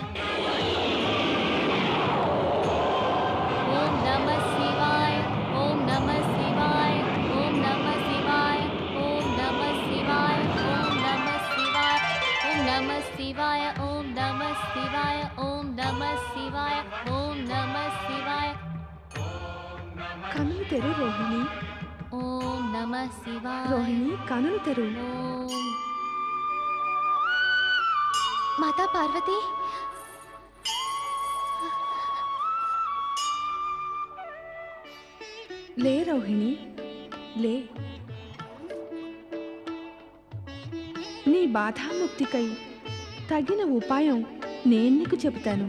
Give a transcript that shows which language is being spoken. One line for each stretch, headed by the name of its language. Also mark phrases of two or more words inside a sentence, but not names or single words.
Sanskrit: ओम नमः शिवाय ओम नमः शिवाय ओम नमः शिवाय ओम नमः शिवाय ओम नमः शिवाय ओम नमः शिवाय ओम नमः शिवाय ओम नमः शिवाय ओम नमः शिवाय
Telugu: కనులు తెరు రోహిణి.
Sanskrit: ओम नमः शिवाय
Telugu: రోహిణి, కనులు తెరు.
Sanskrit: ओम माता पार्वती
Telugu: లే రోహిణి, లే. నీ బాధాముక్తికై తగిన ఉపాయం నేను నీకు చెబుతాను.